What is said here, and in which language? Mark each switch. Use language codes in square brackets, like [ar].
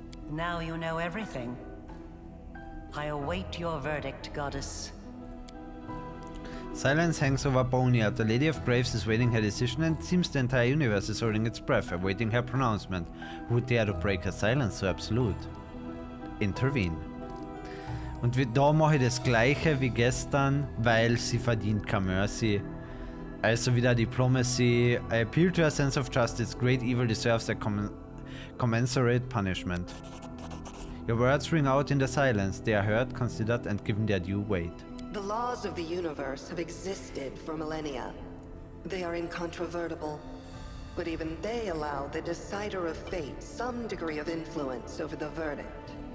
[en] Now you know everything. I await your verdict, goddess. Silence hangs over Boneyard. The Lady of Graves is waiting her decision, and it seems the entire universe is holding its breath, awaiting her pronouncement. Who would dare to break her silence so absolute? Intervene. [de] Und da mache ich das gleiche wie gestern, weil sie verdient keine Mercy. Also wieder Diplomacy. [en] I appeal to a sense of justice. Great evil deserves a commensurate punishment. Your words ring out in the silence. They are heard, considered, and given their due weight. The laws of the universe have existed for millennia. They are incontrovertible, but even they allow the decider of fate some degree of influence over the verdict.